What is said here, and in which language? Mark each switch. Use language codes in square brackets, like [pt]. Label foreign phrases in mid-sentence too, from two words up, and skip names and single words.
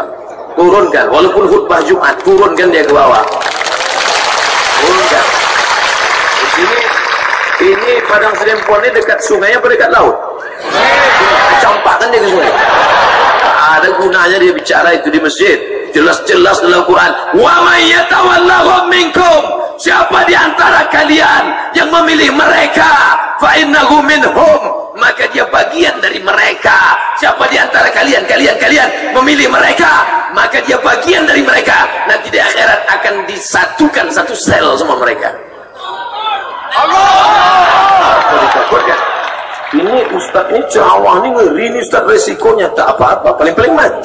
[id] Turunkan, walaupun khutbah Jumat, turunkan dia ke bawah. Turunkan. Ini Padang Serempon ini dekat sungai apa dekat laut? Campakkan dia ke sungai. Ada gunanya dia bicara itu di masjid. Jelas-jelas dalam Quran, [ar] wa may yatawallahum minkum, [id] siapa di antara kalian yang memilih mereka, [ar] fa innahu minhum, [id] maka dia bagian dari mereka. Siapa di antara kalian memilih mereka, maka dia bagian dari mereka. Nanti di akhirat akan disatukan satu sel sama mereka. Allah. Ditakutkan. Ini ustaz ini ceramah ini ngeri, ini ustaz resikonya tak apa-apa, paling-paling mati.